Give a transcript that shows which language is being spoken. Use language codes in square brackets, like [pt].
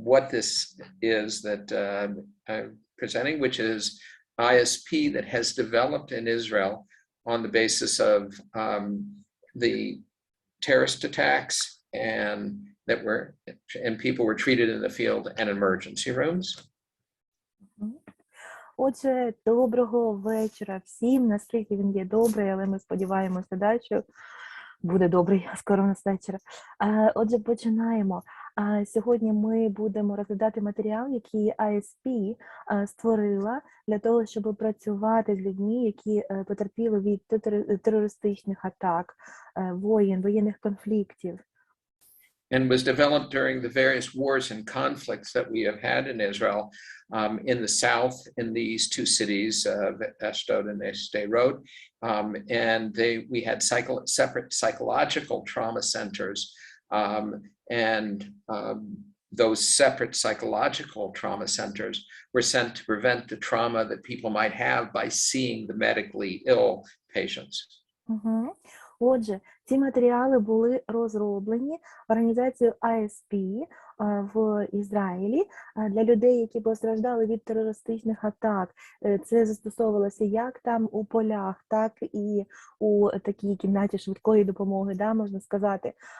[en] this is that I'm presenting, which is ISP that has developed in Israel on the basis of the terrorist attacks and people were treated in the field and emergency rooms. [uk] Отже, доброго вечора всім, наскільки він є добрий, але ми сподіваємося, що буде добрий скоро у нас вечора. Отже, починаємо. Сьогодні ми будемо розглядати матеріал, який ISP створила для того, щоб працювати з людьми, які потерпіли від терористичних атак, воєнних конфліктів. [en] And was developed during the various wars and conflicts that we have had in Israel, in the south, in these two cities, Ashdod and Sderot, and we had separate psychological trauma centers, and those separate psychological trauma centers were sent to prevent the trauma that people might have by seeing the medically ill patients. [uk] Отже, ці матеріали були розроблені організацією ISP в Ізраїлі для людей, які постраждали від терористичних атак. Це застосовувалося як там у полях, так і у такій кімнаті швидкої допомоги, можна сказати.